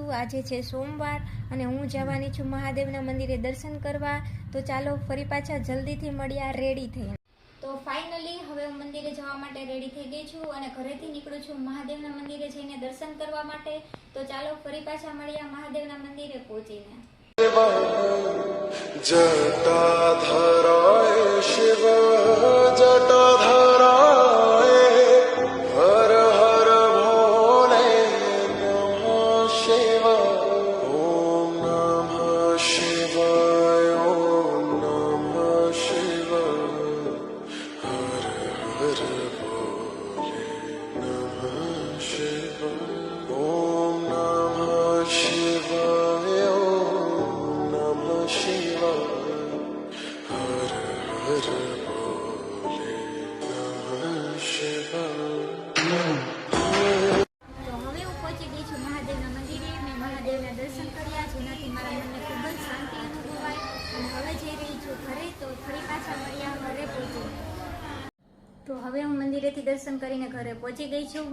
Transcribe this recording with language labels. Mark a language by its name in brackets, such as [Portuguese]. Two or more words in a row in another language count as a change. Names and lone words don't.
[Gujarati] આજે છે સોમવાર અને હું જવાની છું મહાદેવના મંદિરે દર્શન કરવા। તો ચાલો ફરી પાછા જલ્દીથી મળ્યા રેડી થઈને। તો ફાઇનલી હવે હું મંદિરે જવા માટે રેડી થઈ ગઈ છું અને ઘરેથી નીકળું છું મહાદેવના મંદિરે જઈને દર્શન કરવા માટે। તો ચાલો ફરી પાછા મળ્યા મહાદેવના મંદિરે પહોંચીને। [Sanskrit] जटाधराय शिव जटाधराय हर हर भोले नमः शिवाय ओम नमः शिवाय ओम नमः शिवाय हर हर भोले नमः शिवाय ओम नमः शिवाय ओम नमः शिवाय हर हर भोले नमः शिवाय। [Gujarati] તો હવે હું પહોંચી ગઈ છું મહાદેવના મંદિરે। મેં મહાદેવના દર્શન કર્યા, જેનાથી મારા મનને ખૂબ જ શાંતિ અનુભવાય અને હવે જઈ રહી છું ઘરે। તો ફરી પાછા મળ્યા ઘરે પહોંચીને। તો હવે હું મંદિરેથી દર્શન કરીને ઘરે પહોંચી ગઈ છું।